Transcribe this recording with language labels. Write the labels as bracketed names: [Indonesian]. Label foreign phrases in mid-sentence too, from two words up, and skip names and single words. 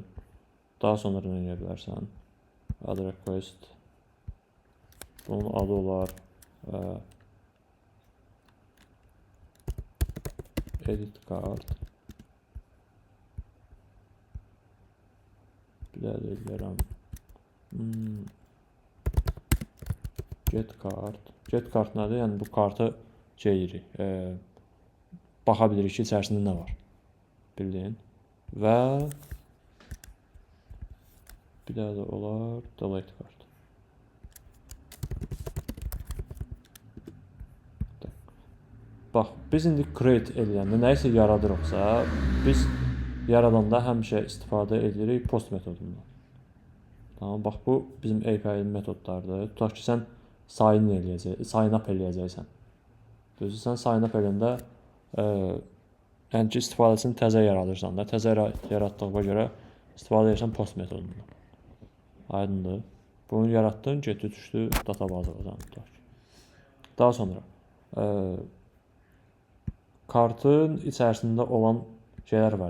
[Azerbaijani] Daha sonra nə edə bilərsən? [English] Add request. [Azerbaijani] Bunun adı olar [English] edit card. [Azerbaijani] Bir də deyirəm. [English] Get card. Get card nədir? [Azerbaijani] Yəni bu kartı çeyirik. Baxa bilirik ki, içərisində nə var. Bildin? Və bir də olar [English] delete card. [Azerbaijani] Bax, biz indi create edəndə nə isə yaradırıqsa, biz yaradanda həmişə istifadə edirik post metodundan. Tamam, bax bu bizim API metodlardır. Tutaq ki, sən [English] sign up [Azerbaijani] eləyəcəksən. Düzdür, sən [English] sign up [Azerbaijani] eləyəndə yəni ki, istifadəsini təzə yaradırsan da, təzə yaratdığına görə istifadə edirsən post metodundan. Aydındır. Bunu yaratdın, getdi düşdü databazadan. Daha sonra kartın içərisində olan şeylər var.